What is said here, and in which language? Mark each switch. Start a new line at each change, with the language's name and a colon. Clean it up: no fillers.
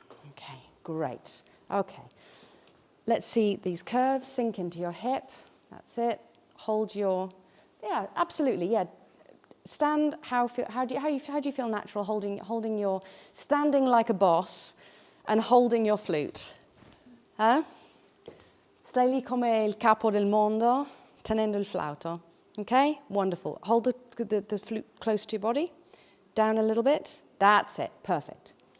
English: Okay, great. Okay, let's see these curves sink into your hip. That's it. Hold your, yeah, absolutely, yeah. Stand, how do you feel natural holding your, standing like a boss and holding your flute? Huh?
Italian: Stai lì come il capo del mondo, tenendo il flauto.
English: Okay, wonderful. Hold the flute close to your body, down a little bit. That's it, perfect.